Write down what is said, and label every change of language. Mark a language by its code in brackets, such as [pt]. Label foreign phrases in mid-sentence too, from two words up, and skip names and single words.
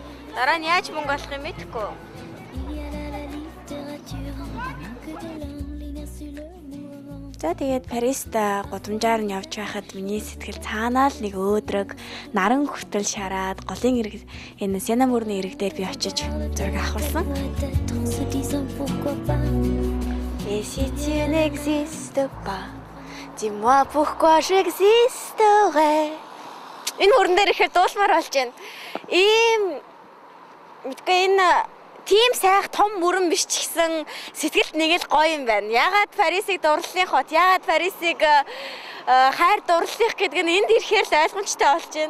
[mn] Дараа нь яаж мөнгө олох юм мэдэхгүй. За тэгээд Парист гудамжаар нь явж байхад миний сэтгэл цаанаа л нэг өөдрөг наран хүртэл шараад голын ирэг энэ Сена мөрний ирэг дээр би очиж зураг авахсан. [fr] Et si tu n'existes pas, dis-moi pourquoi j'existerais. [mn] Энэ мөрөн дээр ихээр дуулмаар болж байна. Энэ тийм сайх том мөрөн биш ч гэсэн сэтгэлд нэг л гоё юм байна. Ягаад Парисыг дурлалын хот, ягаад Парисыг хайр дурлалынх гэдэг нь энд ирэхээр л ойлгомжтой болж байна.